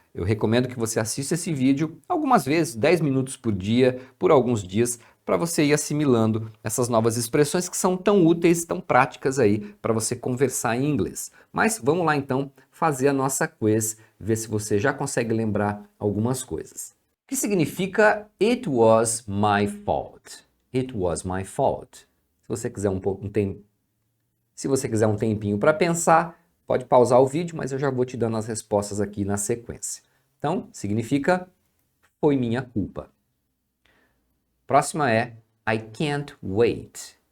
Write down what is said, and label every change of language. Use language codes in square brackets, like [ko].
[pt] Eu recomendo que você assista esse vídeo algumas vezes, 10 minutos por dia, por alguns dias, para você ir assimilando essas novas expressões que são tão úteis, tão práticas aí para você conversar em inglês. Mas vamos lá então fazer a nossa quiz, ver se você já consegue lembrar algumas coisas. O que significa [en] It was my fault? It was my fault. [pt] Se você quiser se você quiser um tempinho para pensar, pode pausar o vídeo, mas eu já vou te dando as respostas aqui na sequência. Então, significa foi minha culpa. Próxima é [en] I can't wait.